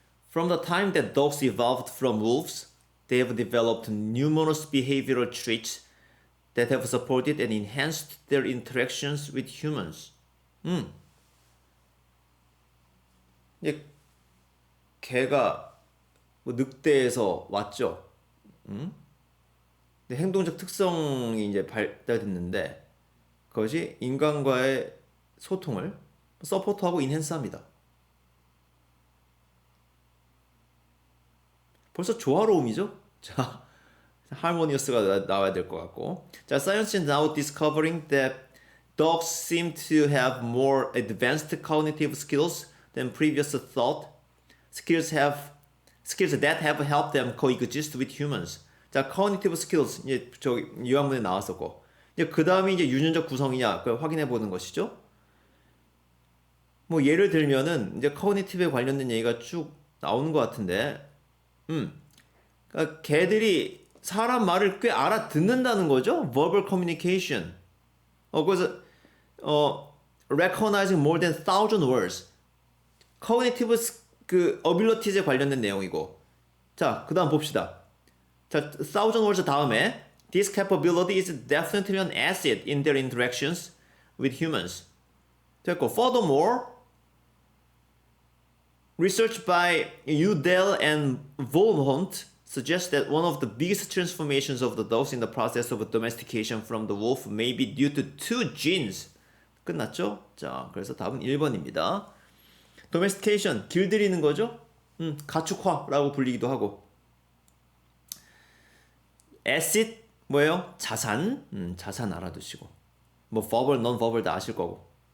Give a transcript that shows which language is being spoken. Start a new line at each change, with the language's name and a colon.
English: From the time that dogs evolved from wolves, they have developed numerous behavioral traits that have supported and enhanced their interactions with humans.
Korean: 이제 개가 뭐 늑대에서 왔죠. 근데 행동적 특성이 이제 발달됐는데 그것이 인간과의 소통을 서포트하고 인핸스합니다. 벌써 조화로움이죠? 자, harmonious가 나와야 될 것 같고.
English: 자, science is now discovering that dogs seem to have more advanced cognitive skills than previous thought. Skills that have helped them coexist with humans.
Korean: 자, cognitive skills 이제 저 요한문에 나왔었고. 이제 그 다음이 이제 유전적 구성이냐 그걸 확인해 보는 것이죠. 뭐 예를 들면은 이제 cognitive에 관련된 얘기가 쭉 나오는 것 같은데, 그러니까 걔들이 사람 말을 꽤 알아듣는다는 거죠.
English: verbal communication.
Korean: 그래서
English: recognizing more than 1,000 words.
Korean: cognitive 그 abilities에 관련된 내용이고. 자, 그다음 봅시다. 자, 1,000 words 다음에
English: this capability is definitely an asset in their interactions with humans.
Korean: 됐고,
English: furthermore, research by Udell and Volhont suggests that one of the biggest transformations of the dogs in the process of domestication from the wolf may be due to two genes.
Korean: 끝났죠? 자, 그래서 답은 1번입니다. domestication, 길들이는 거죠? 가축화라고 불리기도 하고. asset, 뭐예요? 자산. 자산 알아두시고. 뭐 verbal, non-verbal 다 아실 거고.